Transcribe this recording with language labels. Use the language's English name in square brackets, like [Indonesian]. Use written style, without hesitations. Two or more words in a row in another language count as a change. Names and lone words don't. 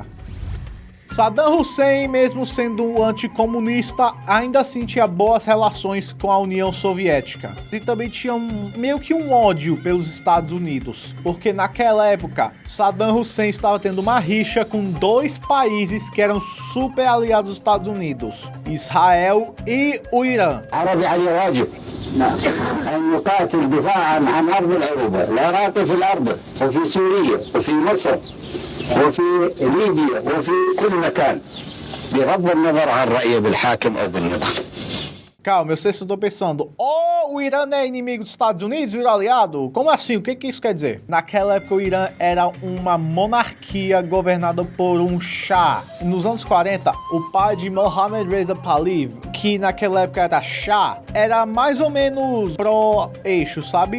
[Portuguese] Saddam Hussein, mesmo sendo um anticomunista, ainda assim tinha boas relações com a União Soviética. E também tinha meio que um ódio pelos Estados Unidos, porque naquela época Saddam Hussein estava tendo uma rixa com dois países que eram super aliados dos Estados Unidos, Israel e o Irã. [Arabic] أن يقاتل دفاعا عن أرض العروبة العراق في الأرض وفي سوريا وفي مصر وفي ليبيا وفي كل مكان بغض النظر عن رأيه بالحاكم أو بالنظام. [Portuguese] Calma, eu sei se eu tô pensando, o Irã é inimigo dos Estados Unidos, o Irã aliado? Como assim? O que isso quer dizer? Naquela época o Irã era uma monarquia governada por um Shah. Nos anos 40, o pai de Mohammad Reza Pahlavi, que naquela época era Shah, era mais ou menos pró-eixo, sabe?